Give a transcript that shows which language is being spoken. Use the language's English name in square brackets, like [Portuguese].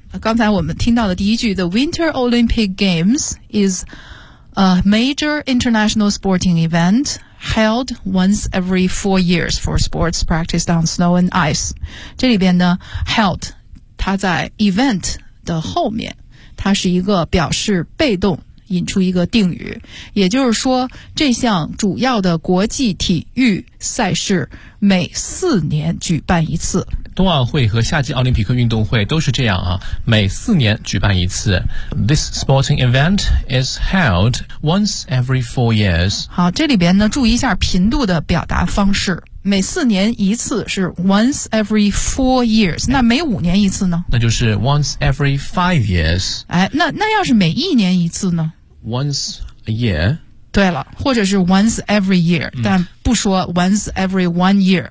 [Chinese] 刚才我们听到的第一句 [English] The Winter Olympic Games is a major international sporting eventheld once every 4 years for sports practiced on snow and ice， [Chinese] 这里边呢 held它在 event 的后面，它是一个表示被动，引出一个定语，也就是说，这项主要的国际体育赛事每4年举办一次。冬奥会和夏季奥林匹克运动会都是这样啊，每4年举办一次。 [English] This sporting event is held once every 4 years。 [Chinese] 好，这里边呢，注意一下频度的表达方式。每4年一次是 [English] once every 4 years， [Chinese] 那每5年一次呢？那就是 [English] once every 5 years。 [Chinese] 哎，那要是每1年一次呢 [English] ？Once a year。 [Chinese] 对了，或者是 [English] once every year， [Chinese] 但不说 [English] once every one year。